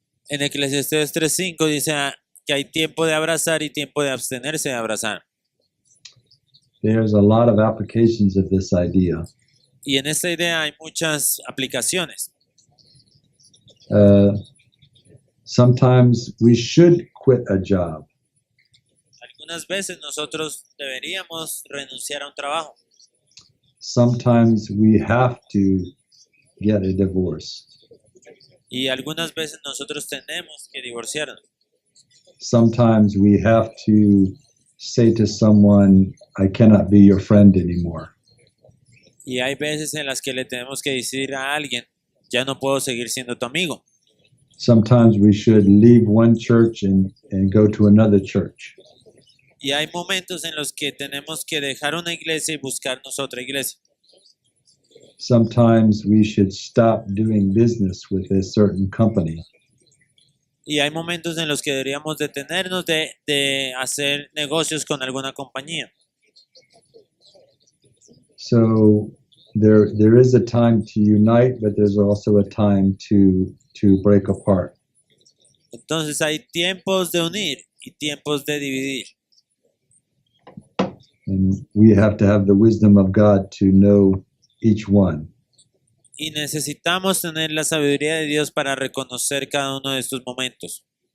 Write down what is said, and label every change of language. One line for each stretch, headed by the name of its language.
Spanish: En Eclesiastés 3:5 dice que hay tiempo de abrazar y tiempo de abstenerse de abrazar.
English: There's a lot of applications of this idea.
Spanish: Y en esta idea hay muchas aplicaciones.
English: Sometimes we should quit a job.
Spanish: Algunas veces nosotros deberíamos renunciar a un trabajo.
English: Sometimes we have to get a divorce.
Spanish: Y algunas veces nosotros tenemos que divorciarnos.
English: Sometimes we have to say to someone, I cannot be your friend anymore.
Spanish: Y hay veces en las que le tenemos que decir a alguien, ya no puedo seguir siendo tu amigo.
English: Sometimes we should leave one church and go to another church.
Spanish: Y hay momentos en los que tenemos que dejar una iglesia y buscarnos otra iglesia.
English: Sometimes we should stop doing business with a certain company.
Spanish: Y hay momentos en los que deberíamos detenernos de hacer negocios con alguna compañía.
English: So there is a time to unite, but there's also a time to break apart.
Spanish: Entonces hay tiempos de unir y tiempos de dividir.
English: And we have to have the wisdom of God to know each one.
Spanish: Y necesitamos tener la sabiduría de Dios para reconocer cada uno de estos momentos.